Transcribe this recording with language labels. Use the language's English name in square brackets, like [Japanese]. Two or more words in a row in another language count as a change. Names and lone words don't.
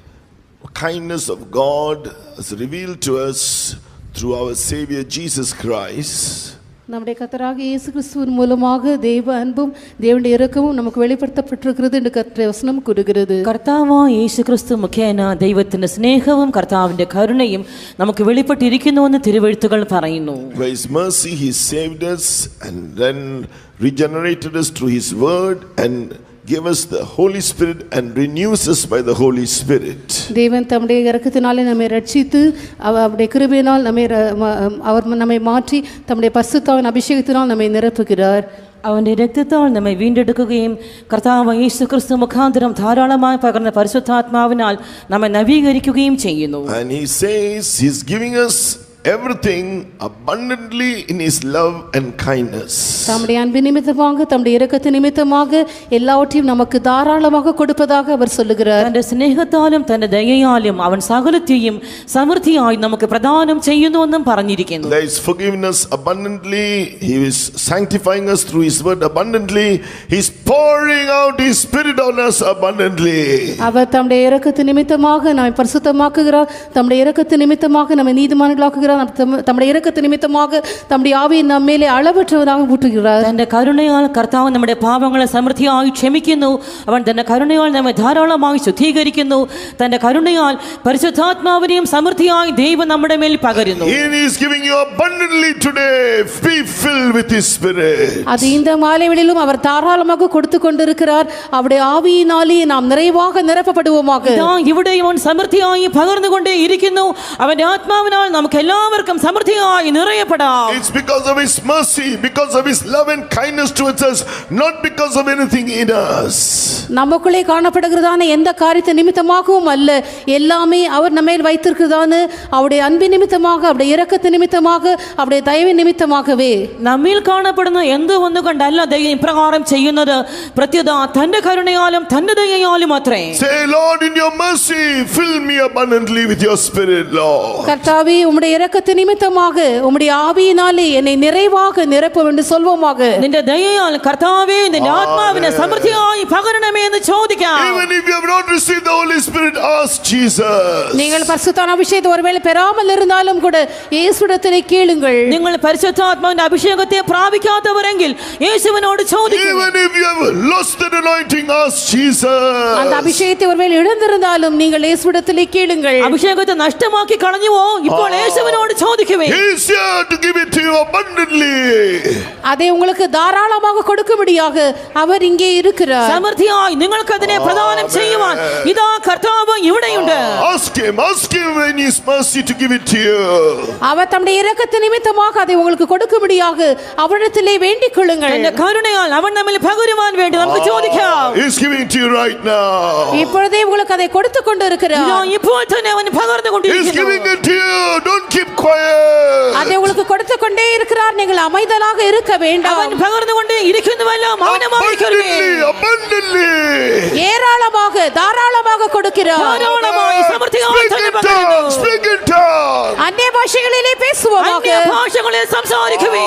[English] kindness of God is revealed to us through our Savior Jesus Christ, [Tamil] நம்முடைய கர்த்தராகிய இயேசு கிறிஸ்துவின் மூலமாக தேவ அன்பும் தேவனுடைய இரக்கமும் நமக்கு வெளிப்படுத்தப்பட்டிருக்கிறது என்று கர்த்தருடைய வசனம் கூறுகிறது. [Malayalam] കർത്താവായ യേശു ക്രിസ്തു മുഖേന ദൈവത്തിന്റെ സ്നേഹവും കർത്താവിന്റെ കരുണയും നമുക്ക് വെളിപ്പെട്ടിരിക്കുന്നുവെന്ന് തിരുവെഴുത്തുകൾ പറയുന്നു. [English] by His mercy He saved us and then regenerated us through His word and gave us the Holy Spirit and renews us by the Holy Spirit. [Tamil] தேவன் தம்முடைய இரக்கத்தினாலே நம்மை ரட்சித்து அவருடைய கிருபையினால் அவர் நம்மை மாற்றி தம்முடைய பரிசுத்தாவின் அபிஷேகத்தினால் நம்மை நிரப்புகிறார். [Malayalam] അവന്റെ രക്തത്താൽ നമ്മെ വീണ്ടെടുക്കുകയും കർത്താവ് യേശു ക്രിസ്തു മുഖാന്തരം ധാരാളമായി പകർന്ന പരിശുദ്ധാത്മാവിനാൽ നമ്മെ നവീകരിക്കുകയും ചെയ്യുന്നു. [English] And He says He's giving us everything abundantly in His love and kindness. [Tamil] தம்முடைய அன்பு நிமித்தமாக தம்முடைய இரக்கத்தின் நிமித்தமாக எல்லாவற்றையும் நமக்கு தாராளமாக கொடுப்பதாக அவர் சொல்லுகிறார். [Malayalam] തന്റെ സ്നേഹത്താലും തന്റെ ദയയാലും അവൻ സകലത്തെയും സമൃദ്ധിയായി നമുക്ക് പ്രദാനം ചെയ്യുന്നുവെന്നും പറഞ്ഞിരിക്കുന്നു. [English] There is forgiveness abundantly. He is sanctifying us through His word abundantly. He is pouring out His Spirit on us abundantly. [Tamil] அவர் தம்முடைய இரக்கத்தின் நிமித்தமாக நம்மை பரிசுத்தமாக்குகிறார். தம்முடைய இரக்கத்தின் நிமித்தமாக நம்மை நீதிமான்களாக்குகிறார். தம்முடைய இரக்கத்தின் நிமித்தமாக தம்முடைய ஆவியை நம்ம மேலே அளவற்றவராக ஊற்றுகிறார். [Malayalam] തന്റെ കരുണയാൽ കർത്താവ് നമ്മുടെ പാപങ്ങളെ സമൃദ്ധിയായി ക്ഷമിക്കുന്നു. അവൻ തന്റെ കരുണയാൽ നമ്മെ ധാരാളമായി ശുദ്ധീകരിക്കുന്നു. തന്റെ കരുണയാൽ പരിശുദ്ധാത്മാവിനെയും സമൃദ്ധിയായി ദൈവം നമ്മുടെ മേൽ പകരുന്നു. [English] He is giving you abundantly today. Be filled with His Spirit. [Tamil] அது இந்த மாலைகளிலும் அவர் தாராளமாக கொடுத்து கொண்டிருக்கிறார். அவருடைய ஆவியினாலே நாம் நிறைவாக நிரப்பப்படுவோமாக. [Malayalam] ഇവിടെ അവൻ സമൃദ്ധിയായി പകർന്നുകൊണ്ടേ ഇരിക്കുന്നു. അവന്റെ ആത്മാവിനാൽ നമുക്ക് എല്ലാവർക്കും സമൃദ്ധിയായി നിറയപ്പെടാം. [English] It's because of His mercy, because of His love and kindness towards us, not because of anything in us. [Tamil] நமக்குள்ளே காணப்படுகிறதான எந்த காரியத்தை நிமித்தமாகவும் அல்ல, எல்லாமே அவர் நம்ம மேல் வைத்திருக்கிறதான அவருடைய அன்பின் நிமித்தமாக, அவருடைய இரக்கத்தின் நிமித்தமாக, அவருடைய தயவின் நிமித்தமாகவே. [Malayalam] നമ്മിൽ കാണപ്പെടുന്ന എന്ത് ഒന്നുകൊണ്ടല്ല ദൈവം ഇപ്രകാരം ചെയ്യുന്നത്, പ്രത്യുത തന്റെ കരുണയാലും തന്റെ ദയയാലും അത്രേ. [English] Say, Lord, in your mercy fill me abundantly with your Spirit, Lord. [Tamil] கர்த்தாவே, உம்முடைய இரக்கத்து நிமித்தமாக உம்முடைய ஆவியினாலே என்னை நிறைவாக நிரப்பும் என்று சொல்வோமாக. [Malayalam] നിന്റെ ദയയാൽ കർത്താവേ നിന്റെ ആത്മാവിനെ സമൃദ്ധിയായി പകരണമേ എന്ന് ചോദിക്കാം. [English] Even if you have not received the Holy Spirit, ask Jesus. [Tamil] நீங்கள் பரிசுத்தான அபிஷேகத்தை ஒருவேளை பெறாமல் இருந்தாலும் கூட இயேசுவிடத்திலே கேளுங்கள். [Malayalam] നിങ്ങൾ പരിശുദ്ധാത്മാവിന്റെ അഭിഷേകത്തെ പ്രാപിക്കാത്തവരെങ്കിൽ യേശുവിനോട് ചോദിക്കുക. [English] Even if you have lost that anointing, ask Jesus. [Tamil] அந்த அபிஷேகத்தை ஒருவேளை இழந்திருந்தாலும் நீங்கள் இயேசுவிடத்திலே கேளுங்கள். [Malayalam] അഭിഷേകത്തെ നഷ്ടമാക്കി കളഞ്ഞുവോ? ഇപ്പോൾ യേശുവിനോട് ചോദിക്കുവേ. [English] He is here to give it to you abundantly. [Tamil] அதை உங்களுக்கு தாராளமாக கொடுக்கும்படியாக அவர் இங்கே இருக்கிறார். [Malayalam] സമൃദ്ധിയായി നിങ്ങൾക്ക് അതിനെ പ്രദാനം ചെയ്യുവാൻ ഇതാ കർത്താവ് ഇവിടെയുണ്ട്. [English] Ask him in his mercy to give it to you. [Tamil] அவர் தம்முடைய இரக்கத்து நிமித்தமாக அதை உங்களுக்கு கொடுக்கும்படியாக அவரிடத்திலே வேண்டிக் கொள்ளுங்கள். [Malayalam] തന്റെ കരുണയാൽ അവൻ നമ്മിൽ പകരുവാൻ വേണ്ടി നമുക്ക് ചോദിക്കാം. [English] He is giving to you right now. [Tamil] இப்பொழுதே உங்களுக்கு அதை கொடுத்து கொண்டு இருக்கிறார். [Malayalam] ഇതാ ഇപ്പോൾ തന്നെ അവൻ പകർന്നു [English] He is [Malayalam] കൊണ്ടിരിക്കുന്നു. [English] giving it to you. Don't keep quiet. [Tamil] அதை உங்களுக்கு கொடுத்து கொண்டே இருக்கிறார். நீங்கள் அமைதலாக இருக்க [Malayalam] അവൻ [Tamil] வேண்டாம். [Malayalam] പകർന്നുകൊണ്ട് ഇരിക്കുന്നുവല്ലോ, മൗനമായിരിക്കരുതേ. [English] Abundantly. [Tamil] ஏராளமாக தாராளமாக கொடுக்கிறார். [Malayalam] ധാരാളമായി സമൃദ്ധിയായി തന്നെ പകരുന്നു. [English] Speak in tongues. [Tamil] அந்நிய பாஷைகளிலே பேசுவோமாக. [Malayalam] അന്യ ഭാഷകളിൽ സംസാരിക്കുവേ.